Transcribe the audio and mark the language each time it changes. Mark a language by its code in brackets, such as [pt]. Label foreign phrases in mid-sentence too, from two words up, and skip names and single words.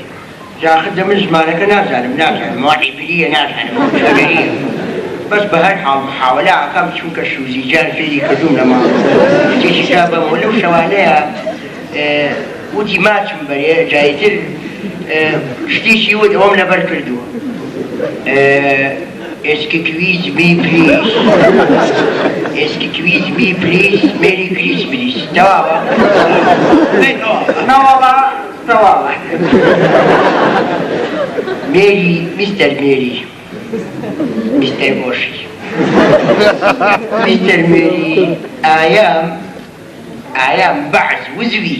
[ckb] جاخدە من زمانەکە نازانم وحی بریە نازانم بەس بە هەر حاڵ محاوەلا ئەکەم چونکە شوزیجان فێری کردوم لەما شتێکی تا بەمەوە لەو شەوانەیە وتی ماچم بەرێ جایتر شتێکی وت ئەوەم لەبەر کردووە [en] excuse me please excuse me please Merry Christmas please [ckb] تەواوە نەوەڵا تەواوە مێری میستەر مێری میستەر بۆشی میستەر مێری ئایام بەعز وزوی